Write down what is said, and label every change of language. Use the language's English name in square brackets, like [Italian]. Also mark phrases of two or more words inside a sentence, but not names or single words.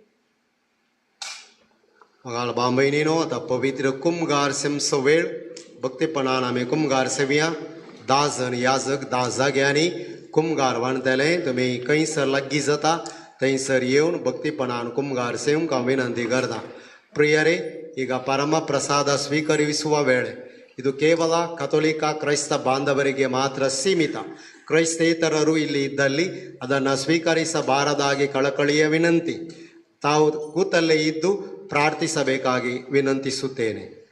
[Konkani] मगाल बांबयनीनो आता पवित्र कुमगार सेमचो वेळ भक्तीपणान आमी कुमगार सेवया 10 जण याजक 10 जाग्यांनी कुमगार वाणतेले तुमी खंयसर लागीं जाता थंयसर येवन भक्तीपणान कुमगार सेवंक हांव विनंती करता. [Kannada] ಪ್ರಿಯರೇ, ಈಗ ಪರಮ ಪ್ರಸಾದ ಸ್ವೀಕರಿಸುವ ವೇಳೆ ಇದು ಕೇವಲ ಕಥೋಲಿಕ ಕ್ರೈಸ್ತ ಬಾಂಧವರಿಗೆ ಮಾತ್ರ ಸೀಮಿತ. ಕ್ರೈಸ್ತೇತರರು ಇಲ್ಲಿ ಇದ್ದಲ್ಲಿ ಅದನ್ನು ಸ್ವೀಕರಿಸಬಾರದಾಗಿ ಕಳಕಳಿಯ ವಿನಂತಿ. ತಾವು ಕೂತಲ್ಲೇ ಇದ್ದು ಪ್ರಾರ್ಥಿಸಬೇಕಾಗಿ ವಿನಂತಿಸುತ್ತೇನೆ.